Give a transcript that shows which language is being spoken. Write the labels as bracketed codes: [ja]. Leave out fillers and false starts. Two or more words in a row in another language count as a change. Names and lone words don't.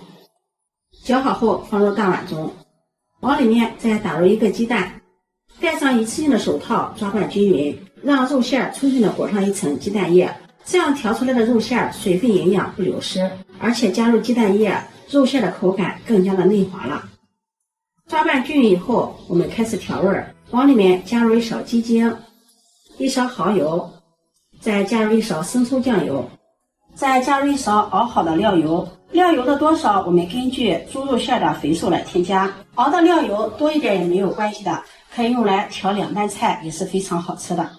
[zh] 攪好後放入大碗中，往裡面再打入1個雞蛋，戴上一次性的手套，抓拌均勻，讓肉餡充分的裹上一層雞蛋液，這樣調出來的肉餡水分營養不流失，而且加入雞蛋液，肉餡的口感更加的嫩滑了。抓拌均勻以後，我們開始調味，往裡面加入1勺雞精，1勺蠔油，再加入1勺生抽醬油，再加入1勺熬好的料油。料油的多少我們根据豬肉餡的肥瘦來添加，熬的料油多一點也沒有關係的，可以用來調涼拌菜，也是非常好吃的。